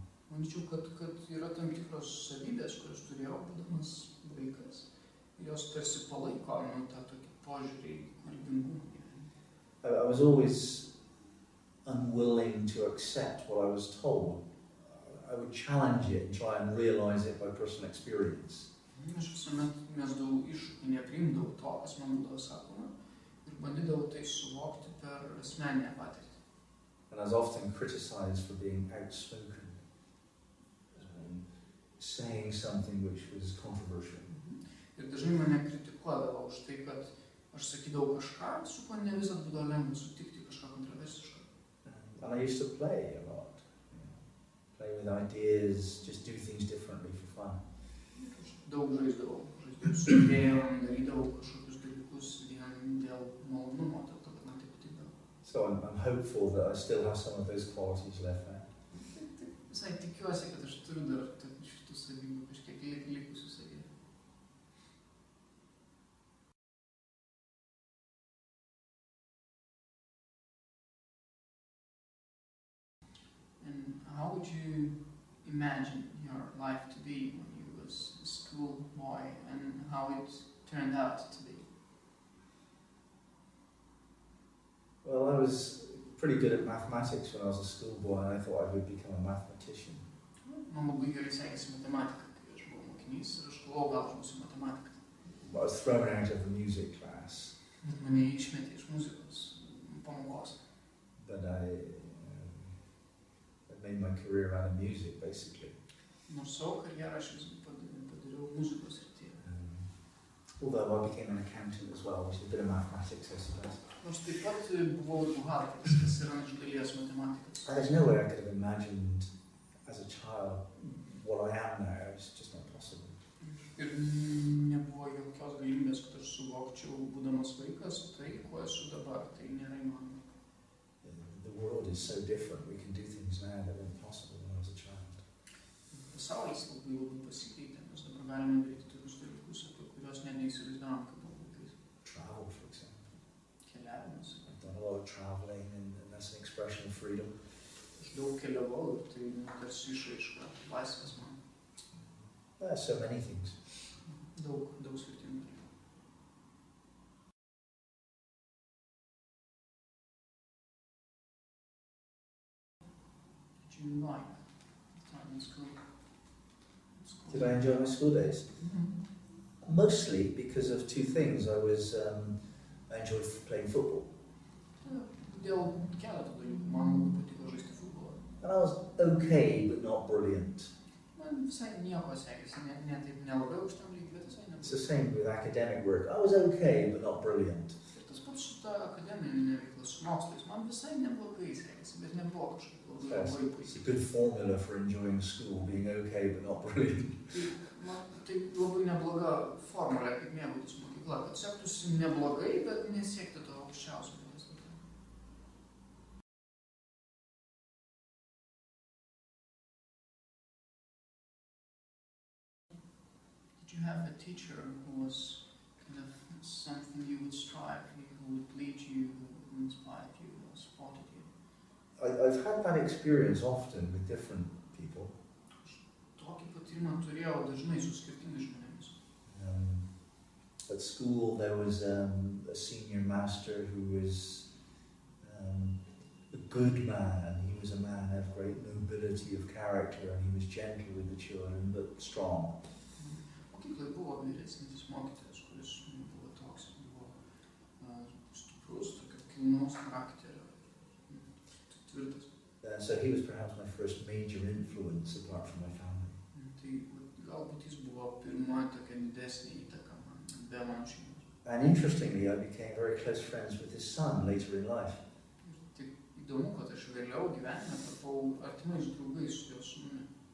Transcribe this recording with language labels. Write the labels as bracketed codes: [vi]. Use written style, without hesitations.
[lt] Manyčiau, kad yra tam tikros savybės, kurias turėjau, būdamas vaikas, ir jos tarsi palaiko tą tokį požiūrį į kūrybingumą gyvenime. [en] I was always unwilling to accept what I was told. I would challenge it and try and realize it by personal experience. [lt] Aš visuomet mesdavau iššūkį, nepriimdavau to, kas man būdavo sakoma, ir bandydavau tai suvokti per asmeninę patirtį. [en] And I was often criticized for being outspoken, saying something which was controversial. [lt] Ir dažnai mane kritikuodavo už tai, kad aš sakydavau kažką, su kuo ne visad būdavo lengva sutikti kažką kontroversišką. [en] And I used to play a lot, play with ideas, just do things differently for fun. [lt] Aš daug žaisdavau su idėjom, darydavau kažkokius dalykus vien dėl malonumo, dėl to, kad man tai patikdavo. [en] So I'm hopeful that I still have some of those qualities left there. [lt] Visai tikiuosi, kad aš turiu dar šitų savybių kažkiek likusių savybių. [en] And how would you imagine your life to be when you was a schoolboy and how it turned out to be? Well, I was pretty good at mathematics when I was a schoolboy, and I thought I would become a mathematician. [lt] Man labai gerai sekėsi matematika, kai aš buvau mokinys ir aš galvojau, gal aš būsiu matematikas. [en] I was thrown out of the music class. [lt] Mane išmetė iš muzikos pamokos. [en] But I made my career out of music, basically. [lt] Nors savo karjerą aš vis padariau muzikos srityje. [en] Although I became an accountant as well, which is a bit of mathematics, I suppose. [lt] Nors taip pat buvau ir buhalteris, kas yra iš dalies matematika. [en] There's no way I could have imagined as a child what I am now. It's just not possible. [lt] Ir nebuvo jokios galimybės, kad aš suvokčiau, būdamas vaikas, tai, kuo esu dabar, tai nėra įmanoma. [en] The world is so different. We can do things now that weren't possible when I was a child. [lt] Pasaulis labai pasikeitė, mes dabar galime daryti tokius dalykus, apie kuriuos net neįsivaizdavom, kaip buvo vaikais. [en] Travel, for example. [lt] Keliavimas. [en] I've done a lot of traveling, and that's an expression of freedom. [lt] Aš daug keliavau ir tai tarsi išraiška laisvės man. [en] There are so many things. [lt] Daug skirtingų dalykų. [en] Did you like time in school? Did I enjoy my school days? Mm-hmm. Mostly because of two things. I enjoyed playing football. [lt] Dėl keletų dalykų. Man labai patiko žaisti futbolą. [en] And I was okay, but not brilliant. [lt] Man visai nieko sekėsi, ne taip nelabai aukštam lygiui, bet visai [en] It's the same with academic work. I was okay, but not brilliant. [lt] Ir tas pats su ta akademinė veikla, su mokslais, man visai neblogai sekėsi, bet nebuvo kažkaip labai puikiai. [en] It's a good formula for enjoying school, being okay, but not brilliant. [lt] Tai labai nebloga formulė, kaip mėgautis mokykla, kad sektųsi neblogai, bet nesiekti to aukščiausio. [en] Did you have a teacher who was kind of something you would strive, who would lead you, who inspired you, or supported you? I've had that experience often with different people. [lt] Tokį patyrimą turėjau dažnai su skirtingais žmonėmis. [en] At school there was a senior master who was a good man. He was a man of great nobility of character and he was gentle with the children but strong. [lt] Mokykloje buvo vyresnis mokytojas, kuris buvo toks, buvo stiprus, tokio kilnaus charakterio, tvirtas. [en] So he was perhaps my first major influence apart from my family. [lt] Tai galbūt jis buvo pirma tokia didesnė įtaka man, be mano šeimos. [en] And interestingly, I became very close friends with his son later in life. [lt] Ir taip įdomu, kad aš vėliau gyvenime tapau artimais draugais su jo sūnumi.